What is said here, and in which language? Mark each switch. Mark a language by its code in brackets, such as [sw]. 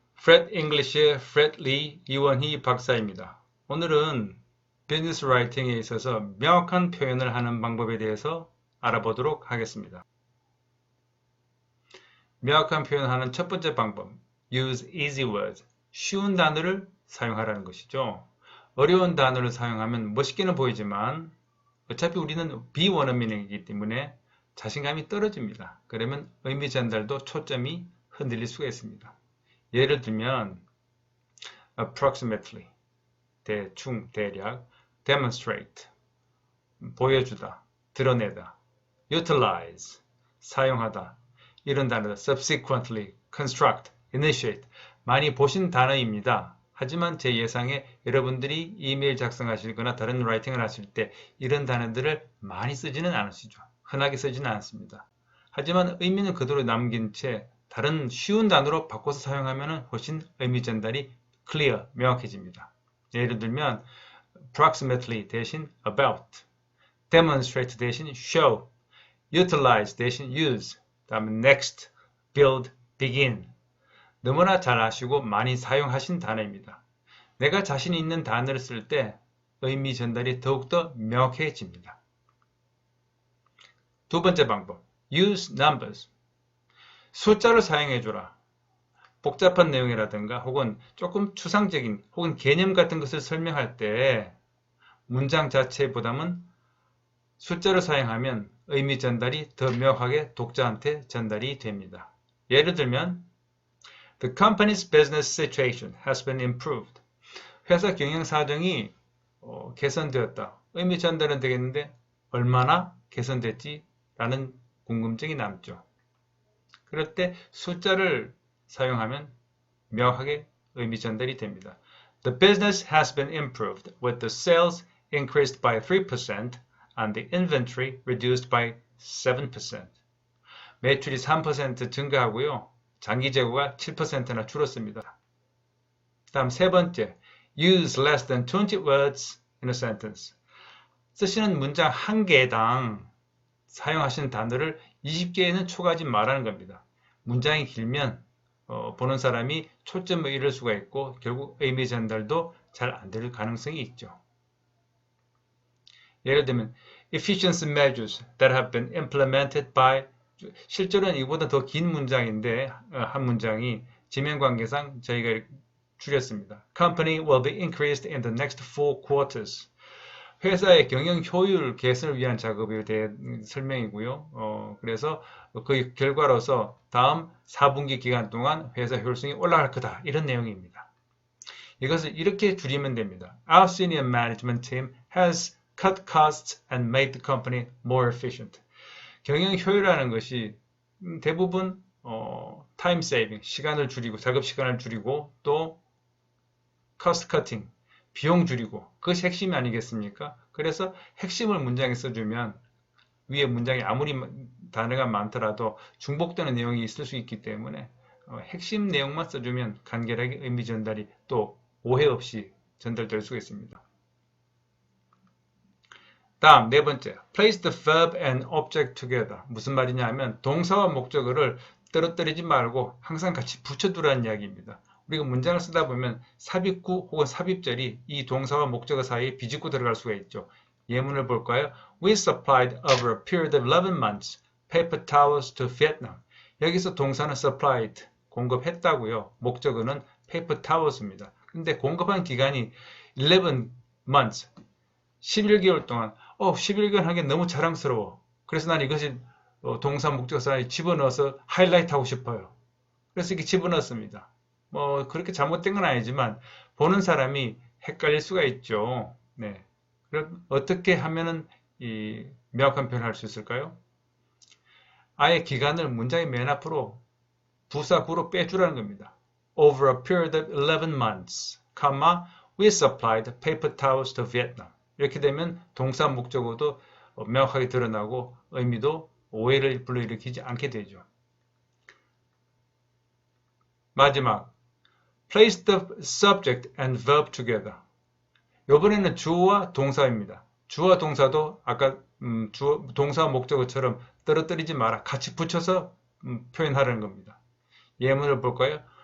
[ko] Fred English의 Fred Lee 이원희 박사입니다. 오늘은 비즈니스 라이팅에 있어서 명확한 표현을 하는 방법에 대해서 알아보도록 하겠습니다. 명확한 표현하는 첫 번째 방법, [en] use easy words. [ko] 쉬운 단어를 사용하라는 것이죠. 어려운 단어를 사용하면 멋있게는 보이지만 어차피 우리는 비원어민이기 때문에 자신감이 떨어집니다. 그러면 의미 전달도 초점이 흔들릴 수가 있습니다. 예를 들면 approximately, 대충, 대략, demonstrate, 보여주다, 드러내다, utilize, 사용하다, 이런 단어들, subsequently, construct, initiate, 많이 보신 단어입니다. 하지만 제 예상에 여러분들이 이메일 작성하시거나 다른 라이팅을 하실 때 이런 단어들을 많이 쓰지는 않으시죠. 흔하게 쓰지는 않습니다. 하지만 의미는 그대로 남긴 채 다른 쉬운 단어로 바꿔서 사용하면 훨씬 의미 전달이 clear, 명확해집니다. 예를 들면 approximately 대신 about, demonstrate 대신 show, utilize 대신 use, 다음에 next, build, begin. 너무나 잘 아시고 많이 사용하신 단어입니다. 내가 자신 있는 단어를 쓸 때 의미 전달이 더욱더 명확해집니다. 두 번째 방법, [en] use numbers. [ko] 숫자를 사용해줘라. 복잡한 내용이라든가 혹은 조금 추상적인 혹은 개념 같은 것을 설명할 때 문장 자체보다는 숫자를 사용하면 의미 전달이 더 명확하게 독자한테 전달이 됩니다. 예를 들면 [en] The company's business situation has been improved. [ko] 회사 경영 사정이 개선되었다. 의미 전달은 되겠는데 얼마나 개선됐지? 라는 궁금증이 남죠. 그럴 때 숫자를 사용하면 명확하게 의미 전달이 됩니다. [en] The business has been improved with the sales increased by 3% and the inventory reduced by 7%. [ko] 매출이 3% 증가하고요. 장기 재고가 7%나 줄었습니다. 다음 세 번째, [en] use less than 20 words in a sentence. [ko] 쓰시는 문장 한 개당 사용하시는 단어를 20개에는 초과하지 말라는 겁니다. 문장이 길면 보는 사람이 초점을 잃을 수가 있고 결국 의미 전달도 잘 안 될 가능성이 있죠. 예를 들면 [en] efficiency measures that have been implemented by [ko] 실제로는 이보다 더 긴 문장인데 한 문장이 지면 관계상 저희가 줄였습니다. [en] Company will be increased in the next 4 quarters. [ko] 회사의 경영 효율 개선을 위한 작업에 대한 설명이고요. 그래서 그 결과로서 다음 4분기 기간 동안 회사 효율성이 올라갈 거다. 이런 내용입니다. 이것을 이렇게 줄이면 됩니다. [en] Our senior management team has cut costs and made the company more efficient. [ko] 경영 효율이라는 것이 대부분 time saving, 시간을 줄이고 작업 시간을 줄이고 또 cost cutting, 비용 줄이고 그것이 핵심이 아니겠습니까? 그래서 핵심을 문장에 써주면 위에 문장에 아무리 단어가 많더라도 중복되는 내용이 있을 수 있기 때문에 핵심 내용만 써주면 간결하게 의미 전달이 또 오해 없이 전달될 수가 있습니다. 다음 네 번째, [en] place the verb and object together. [ko] 무슨 말이냐 하면 동사와 목적어를 떨어뜨리지 말고 항상 같이 붙여두라는 이야기입니다. 우리가 문장을 쓰다 보면 삽입구 혹은 삽입절이 이 동사와 목적어 사이에 비집고 들어갈 수가 있죠. 예문을 볼까요? [en] We supplied over a period of 11 months paper towels to Vietnam. [ko] 여기서 동사는 supplied, 공급했다고요. 목적어는 paper towels입니다. 근데 공급한 기간이 11 months, 11개월 동안 11개월 한 게 너무 자랑스러워. 그래서 난 이것이 동사 목적어 사이에 집어넣어서 하이라이트 하고 싶어요. 그래서 이렇게 집어넣습니다. 그렇게 잘못된 건 아니지만 보는 사람이 헷갈릴 수가 있죠. 네. 그럼 어떻게 하면은 이 명확한 표현을 할 수 있을까요? 아예 기간을 문장의 맨 앞으로 부사구로 빼주라는 겁니다. [en] Over a period of 11 months, we supplied paper towels to Vietnam. [ko] 이렇게 되면 동사 목적어도 명확하게 드러나고 의미도 오해를 불러일으키지 않게 되죠. 마지막, [en] place the subject and verb together. [ko] 이번에는 주어와 동사입니다. 주어와 동사도 아까 동사와 목적어처럼 떨어뜨리지 마라. 같이 붙여서 표현하라는 겁니다. 예문을 볼까요?